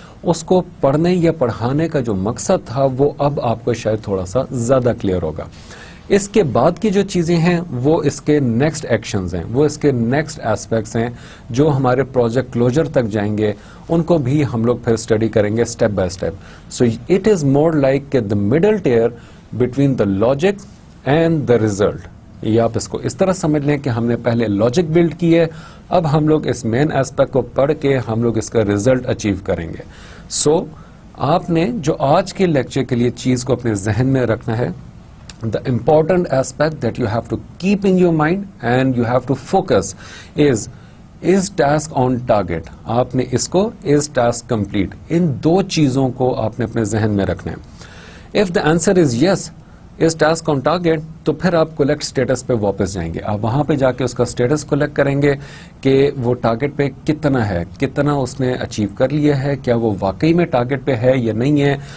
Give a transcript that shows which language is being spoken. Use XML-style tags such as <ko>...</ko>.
<ur>اس کو پڑھنے یا پڑھانے کا جو مقصد تھا وہ اب آپ کو شاید تھوڑا سا زیادہ کلیئر ہوگا. اس کے بعد کی جو چیزیں ہیں وہ اس کے نیکسٹ ایکشنز ہیں, وہ اس کے نیکسٹ ایسپیکٹس ہیں جو ہمارے پروجیکٹ کلوجر تک جائیں گے, ان کو بھی ہم لوگ پھر اسٹڈی کریں گے step by step.</ur> <en>So it is more like the middle tier between the logic and the result.</en> <ur>یہ آپ اس کو اس طرح سمجھ لیں کہ ہم نے پہلے لاجک بلڈ کی ہے, اب ہم لوگ اس مین ایسپیکٹ کو پڑھ کے ہم لوگ اس کا ریزلٹ اچیو کریں گے. سو آپ نے جو آج کے لیکچر کے لیے چیز کو اپنے ذہن میں رکھنا ہے,</ur> <en>the important aspect that you have to keep in your mind and you have to focus is is task on target.</en> <ur>آپ نے اس کو از ٹاسک کمپلیٹ, ان دو چیزوں کو آپ نے اپنے ذہن میں رکھنا ہے.</ur> <en>if the answer is yes اس task on target,</en> <ur>تو پھر آپ کولیکٹ اسٹیٹس پہ واپس جائیں گے. آپ وہاں پہ جا کے اس کا اسٹیٹس کولیکٹ کریں گے کہ وہ ٹارگیٹ پہ کتنا ہے, کتنا اس نے اچیو کر لیا ہے, کیا وہ واقعی میں ٹارگیٹ پہ ہے یا نہیں ہے.</ur>